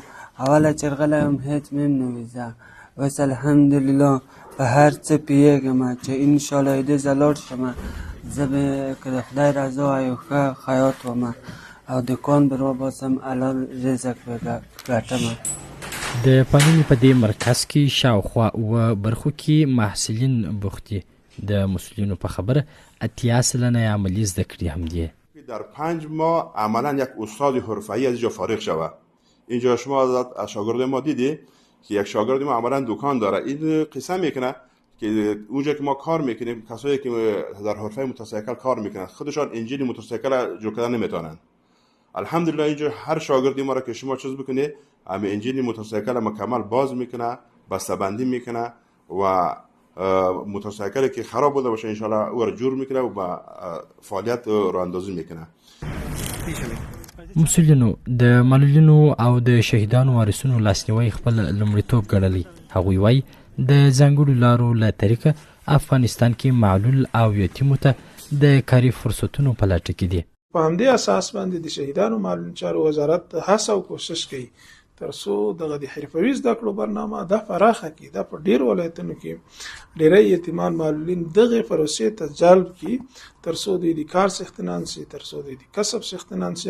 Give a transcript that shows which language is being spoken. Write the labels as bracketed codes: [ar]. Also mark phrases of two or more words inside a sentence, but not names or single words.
[ps] اوله چې راغلی یم هېڅ مې هم نه وي. زه اوس الحمدلله په هر څه پوهېږم چې انشاءالله دې زه لاړ شم زه به که د خدای رضا یو ښه خیاط وم او دکان به راباسم حلال رزق به ګټم. د پالنې په دې مرکز کې شاوخوا اووه برخو کې محصلین بوخت دي. د مسئولینو په خبره 80 سلنه عملی زده کړې هم دي. [fa] در 5 ماه عملا یک استاد حرفه‌ای از اینجا فارغ شود. اینجا شما از شاگرد ما دیدی که یک شاگرد ما عملا دکان داره. این قصه میکنه که اونجا که ما کار میکنیم کسایی که در حرفه موتورسیکل کار میکنن خودشان انجین موتورسیکل جور کردن نمیتونن. الحمدلله اینجا هر شاگردی ما را که شما چیز بکنه همه انجین موتورسیکل مکمل باز میکنه، بسته‌بندی میکنه و موتورسیکلی که خراب بوده باشه انشالله او را جور میکنه و با فعالیت راه اندازی میکنه. [ps] مسئولینو د معلولینو او د شهیدانو وارثینو لاسنیوی خپل لومړیتوب ګڼلی. هغوی وایي د ځانګړو لارو له طریقه افغانستان کې معلول او یتیمو ته د کاري فرصتونو په لټه کې دي. په همدې اساس باندې د شهیدانو معلولین چارو وزارت هڅه او کوشش کوي ترڅو دغه د حرفوي زده کړو برنامه د پراخه کې د په ډیر ولایتونو کې ډیری یتیمان معلولین دغه پروسې ته جلب کی ترڅو د کار څښتنان سي ترڅو د کسب څښتنان سي.